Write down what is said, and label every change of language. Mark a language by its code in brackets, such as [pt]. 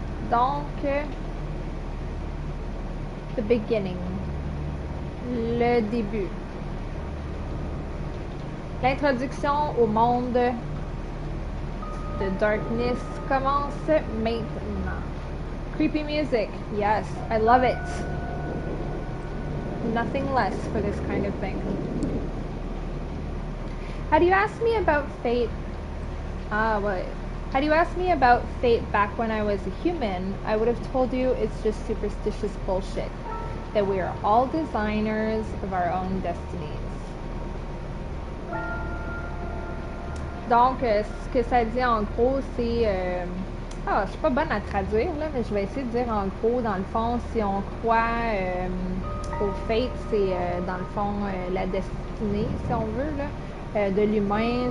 [fr] Donc, [en] the beginning, [fr] le début. L'introduction au monde de Darkness commence maintenant. [en] Creepy music, yes, I love it. Nothing less for this kind of thing. Had you asked me about fate, Had you asked me about fate back when I was a human, I would have told you it's just superstitious bullshit. That we are all designers of our own destinies. [fr] Donc, ce que ça dit en gros, c'est... je suis pas bonne à traduire, là, mais je vais essayer de dire en gros, dans le fond, si on croit au fate, c'est dans le fond la destinée, si on veut, là, de l'humain.